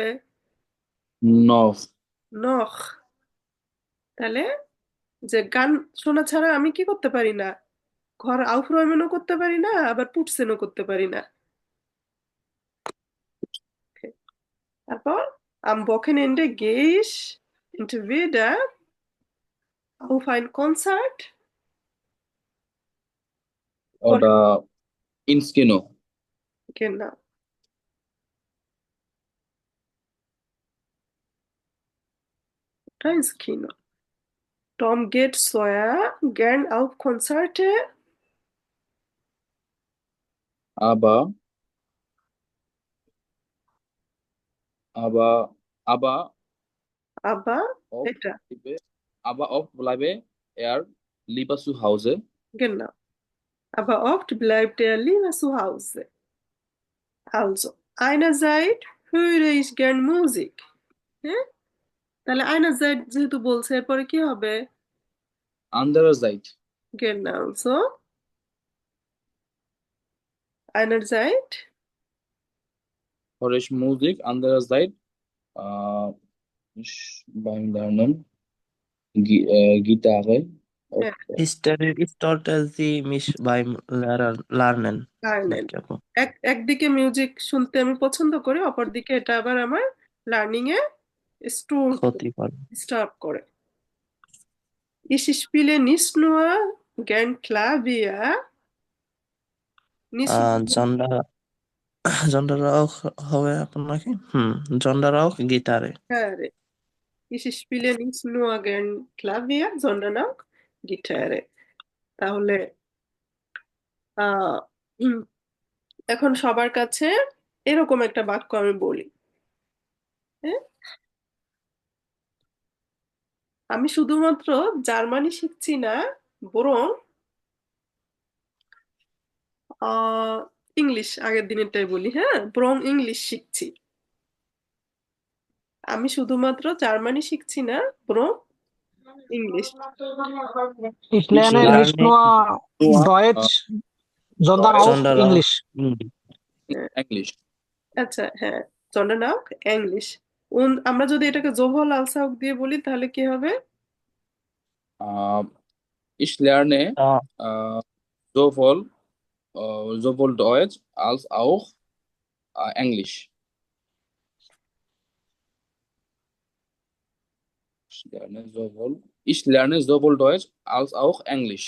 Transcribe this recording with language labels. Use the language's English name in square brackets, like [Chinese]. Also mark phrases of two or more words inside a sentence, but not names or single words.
[German] নফ। [Bangla] নখ। তাহলে যে গান শোনা ছাড়া আমি কি করতে পারি না, ঘর aufräumenও করতে পারি না, আবার পুটসেনও করতে পারি না। Okay. [German] তারপর am Wochenende gehe ich entweder auf ein Konzert oder ওটা ins Kino. genau, oder ins Kino। Tom geht Sawyer gern auf Konzerte, আবা আবা আবা aber অফ [Bangla] এটা [German] bleibe, aber oft bleibe er lieber zu Hause। genau, aber oft bleibt er lieber zu Hause। Also einerseits höre ich gern Musik। [Bangla] হ্যাঁ, তাহলে einerseits যেহেতু বলছে এরপরে কি হবে, [German] andererseits genau so, einerseits Horisch Musik, andererseits ich beim Lernen Gitarre. [Bangla] হ্যাঁ, [German] Strategy mich beim Lernen লার্নেন। [Bangla] নাকি আপু? একদিকে মিউজিক শুনতে আমি পছন্দ করি, অপরদিকে এটা আবার আমার লার্নিং এ ক্ষতি করে। ডিস্টার্ব করে। [German] Ich spiele nicht nur gern Klavier, nicht sondern sondern auch [Bangla] হবে আপনাকে [German] sondern auch Gitarre. Gitarre. Ich spiele nicht nur gern Klavier, sondern auch Gitarre. [Bangla] তাহলে আহ উম, এখন সবার কাছে এরকম একটা বাক্য আমি বলি, হ্যাঁ? আমি শুধুমাত্র জার্মানি শিখছি না, বরং আহ ইংলিশ, আগের দিনেরটাই বলি, হ্যাঁ, বরং ইংলিশ শিখছি। আমি শুধুমাত্র জার্মানি শিখছি না, বরং ইংলিশ। [German] Ich lerne Lerne nicht nur nur Deutsch, sondern Deutsch, auch sondern auch English. Englisch. [Bangla] আচ্ছা, হ্যাঁ, [German] sondern auch English। [Bangla] আমরা যদি এটাকে [German] sowohl als auch [Bangla] দিয়ে বলি তাহলে কি হবে? [German] Äh, ich lerne äh, sowohl, sowohl Deutsch als auch Englisch. Ich lerne sowohl Deutsch als auch Englisch.